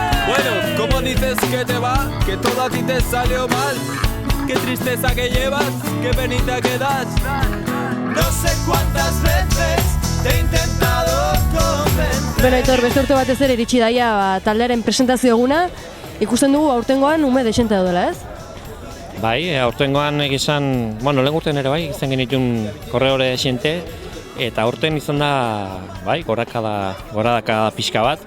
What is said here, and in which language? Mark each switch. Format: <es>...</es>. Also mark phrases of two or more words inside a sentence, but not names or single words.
<es>Bueno, ¿cómo dices que te va? Que todo a ti te salió mal. Qué tristeza que llevas, qué penita que das. No sé cuántas veces te he intentado convencer.</es> <eu>Beno, Aitor, beste urte batez ere iritsi daia taldearen presentazio eguna. Ikusten dugu aurtengoan ume desente daudela, ez? Bai, aurtengoan egizan, bueno, lehen urten ere bai, izan genitun korreore desente, eta aurten izan da, bai, goradaka pixka bat.</eu>